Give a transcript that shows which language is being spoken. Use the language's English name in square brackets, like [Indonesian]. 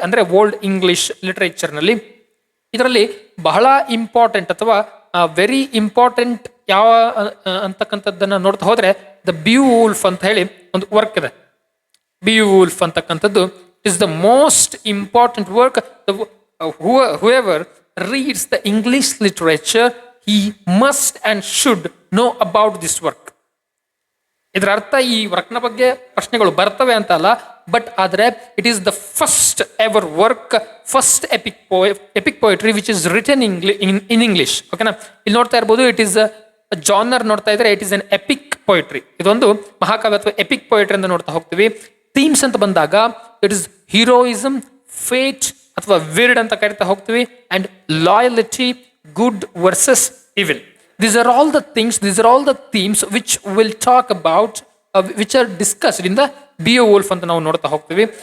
[Kannada] ಅಂದ್ರೆ old English literature ನಲ್ಲಿ ಇದರಲ್ಲಿ ಬಹಳ ಇಂಪಾರ್ಟೆಂಟ್ ಅಥವಾ ವೆರಿ ಇಂಪಾರ್ಟೆಂಟ್ ಯಾವ ಅಂತಕ್ಕಂಥದ್ದನ್ನ ನೋಡ್ತಾ ಹೋದ್ರೆ ದ ಬಿಯೋವೂಲ್ಫ್ ಅಂತ ಹೇಳಿ ಒಂದು ವರ್ಕ್ ಇದೆ. [English] Beowulf [Kannada] ಅಂತಕ್ಕಂಥದ್ದು [English] Is the most important work. whoever reads the English literature, he must and should know about this work. [Kannada] ಇದರ ಅರ್ಥ ಈ ವರ್ಕ್ನ ಬಗ್ಗೆ ಪ್ರಶ್ನೆಗಳು ಬರ್ತವೆ ಅಂತ ಅಲ್ಲ, ಬಟ್ ಆದ್ರೆ [English] It is the first ever work, first epic poetry which is written in English. [Kannada] ಓಕೆನಾ, ಇಲ್ಲಿ ನೋಡ್ತಾ ಇರ್ಬೋದು, [English] it is genre [Kannada] ನೋಡ್ತಾ ಇದ್ರೆ [English] It is an epic poetry. [Kannada] ಇದೊಂದು ಮಹಾಕಾವ್ಯ ಅಥವಾ ಎಪಿಕ್ ಪೋಯಟ್ರಿ ಅಂತ ನೋಡ್ತಾ ಹೋಗ್ತೀವಿ. ಥೀಮ್ಸ್ ಅಂತ ಬಂದಾಗ ಇಟ್ ಇಸ್ ಹೀರೋಯಿಸಮ್, ಫೇಟ್ ಅಥವಾ ವಿರ್ಡ್ ಅಂತ ಕರಿತಾ ಹೋಗ್ತೀವಿ, and loyalty, good versus evil. [English] These are all the things, these are all the themes which we'll talk about, which are discussed in the Beowulf [Kannada] ಅಂತ ನಾವು ನೋಡ್ತಾ ಹೋಗ್ತೀವಿ.